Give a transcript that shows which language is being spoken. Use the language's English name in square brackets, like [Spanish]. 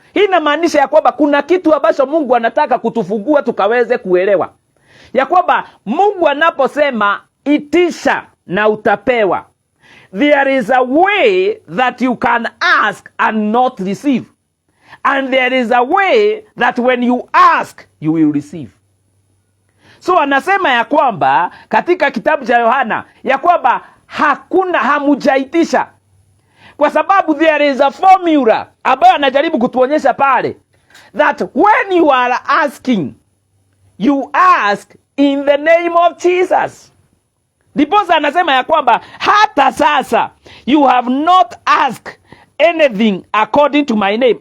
[Swahili] Hii inamaanisha ya kwamba kuna kitu ambacho Mungu anataka kutufungua tukaweze kuelewa. Ya kwamba Mungu anaposema itisha na utapewa, [English] there is a way that you can ask and not receive. And there is a way that when you ask, you will receive. [Swahili] So anasema ya kwamba katika kitabu cha Yohana ya kwamba hamujaitisha. Kwa sababu [English] there is a formula [Swahili] ambayo anajaribu kutuonyesha pale, [English] that when you are asking, you ask in the name of Jesus. [Swahili] Ndiposa anasema ya kwamba hata sasa [English] you have not asked anything according to my name.